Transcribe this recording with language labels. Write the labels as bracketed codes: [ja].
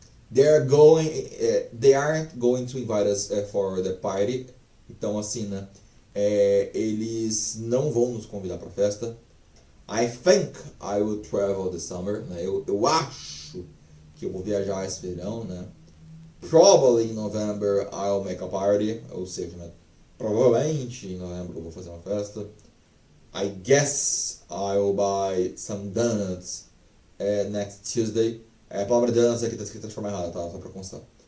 [en] They aren't going to invite us for the party. [pt] Então, assim, né? Eles não vão nos convidar pra festa. [en] I think I will travel this summer. [pt] Né? Eu acho que eu vou viajar esse verão, né? [en] Probably in November I'll make a party. [pt] Ou seja, né? Provavelmente em novembro eu vou fazer uma festa. [en] I guess I'll buy some donuts next Tuesday. [pt] A palavra donuts aqui tá escrita de forma errada, tá? Só pra constar.